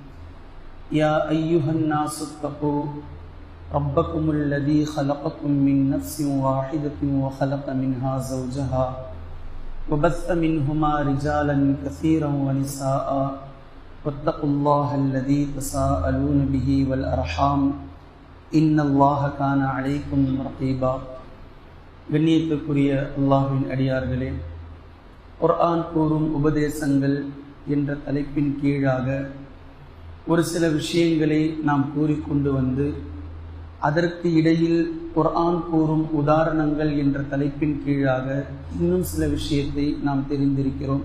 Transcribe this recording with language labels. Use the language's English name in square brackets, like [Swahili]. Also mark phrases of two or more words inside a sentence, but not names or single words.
[Arabic] يا أيها الناس اتقوا ربكم الذي خلقكم من نفس واحدة وخلق منها زوجها وبث منهما رجالا كثيرا ونساء واتقوا الله الذي تساءلون به والأرحام إن الله كان عليكم رقيبا. [Tamil] கண்ணியத்துக்குரிய அல்லாஹ்வின் அடியார்களே, குர்ஆன் கூறும் உபதேசங்கள் என்ற தலைப்பின் கீழாக ஒரு சில விஷயங்களை நாம் கூறிக்கொண்டு வந்து அதற்கு இடையில் குர்ஆன் கூறும் உதாரணங்கள் என்ற தலைப்பின் கீழாக இன்னும் சில விஷயத்தை நாம் தெரிந்திருக்கிறோம்.